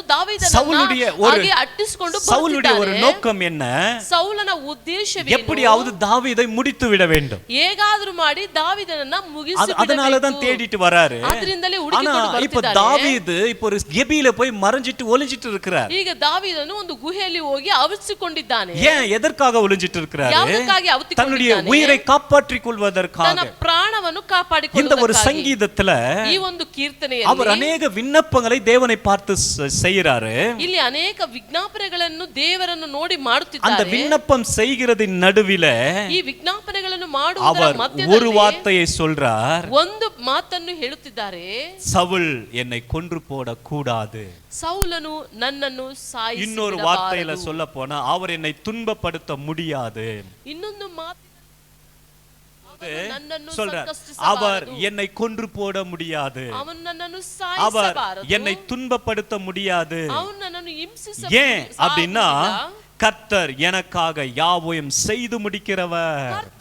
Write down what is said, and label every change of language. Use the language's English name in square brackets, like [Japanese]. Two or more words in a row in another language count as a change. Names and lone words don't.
[Tamil] சவுலுடைய ஒரு நோக்கம் என்ன? [Kannada] ಸೌಲನ ಉದ್ದೇಶವೇನು? [Tamil] எப்படியாவது தாவீதை முடித்து விட வேண்டும். [Kannada] ಹೇಗಾದರೂ ಮಾಡಿ ದಾವೀದನನ್ನ ಮುಗಿಸಿಬಿಡಬೇಕು. [Tamil] அதனால தான் தேடிட்டு வராரு. [Kannada] ಅದರಿಂದಲೇ ಹುಡುಕಿಕೊಂಡು ಬರ್ತಿದ್ದಾರೆ. [Tamil] இப்போ தாவீது இப்போ ஒரு கெபியில போய் மறைஞ்சிட்டு ஒளிஞ்சிட்டு இருக்கிறார். [Kannada] ಈಗ ದಾವೀದನು ಒಂದು ಗುಹೆಯಲ್ಲಿ ಹೋಗಿ ಅವಿಸಿಕೊಂಡಿದ್ದಾನೆ. [Tamil] ஏன் எதற்காக ஒளிஞ்சிட்டு இருக்கிறார்? [Kannada] ಯಾವುದಕ್ಕಾಗಿ [Tamil] தன்னுடைய உயிரை காப்பாற்றிக் கொள்வதற்காக, [Kannada] ತನ್ನ ಪ್ರಾಣವನ್ನು ಕಾಪಾಡಿಕೊಳ್ಳುವುದಕ್ಕಾಗಿ. [Tamil] இந்த ஒரு சங்கீதத்துல [Kannada] ಈ ಒಂದು ಕೀರ್ತನೆಯಲ್ಲಿ [Tamil] அவர் ಅನೇಕ விண்ணப்பங்களை தேவனை பார்த்து செய்கிறாரு. [Kannada] ಇಲ್ಲಿ ಅನೇಕ ವಿಜ್ಞಾಪನೆಗಳನ್ನು ದೇವರನ್ನು ನೋಡಿ ಮಾಡುತ್ತಿದ್ದಾರೆ. [Tamil] அந்த விண்ணப்பம் செய்கிறதின் நடுவிலே [Kannada] ಈ ವಿಜ್ಞಾಪನೆಗಳನ್ನು ಮಾಡುವುದರ ಮಧ್ಯದಲ್ಲಿ [Tamil] ஒரு வார்த்தையை சொல்றார். [Kannada] ಒಂದು ಮಾತನ್ನು ಹೇಳುತ್ತಿದ್ದಾರೆ. [Tamil] சவுல் என்னை கொன்று போட கூடாது. [Kannada] ಸೌಲನು ನನ್ನನ್ನು ಸಾಯಿಸಿ. [Tamil] இன்னொரு வார்த்தையில சொல்ல போனா, அவர் என்னை துன்பப்படுத்த முடியாது. [Kannada] ಇನ್ನೊಂದು ಮಾತು [Tamil] சொல்றார், அவர் என்னை கொன்று போட முடியாது, அவர் என்னை துன்பப்படுத்த முடியாது. ஏன் அப்படின்னா, கர்த்தர் எனக்காக யாவையும் செய்து முடிக்கிறவர்.